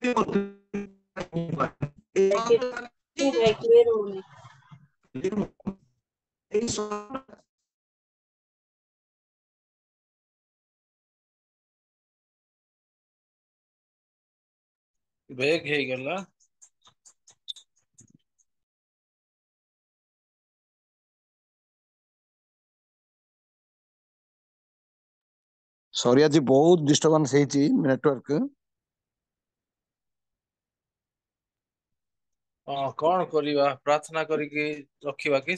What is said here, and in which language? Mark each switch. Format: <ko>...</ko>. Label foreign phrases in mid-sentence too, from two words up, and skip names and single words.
<hi>क्लियर होने</hi> <or>ବେଗ ହେଇଗଲା।</or> <hi>सॉरी आज बहुत डिस्टर्बेंस</hi> <or>ହେଇଛି ନେଟୱାର୍କ। କଣ କରିବା, ପ୍ରାର୍ଥନା କରିକି ରଖିବା କି?</or>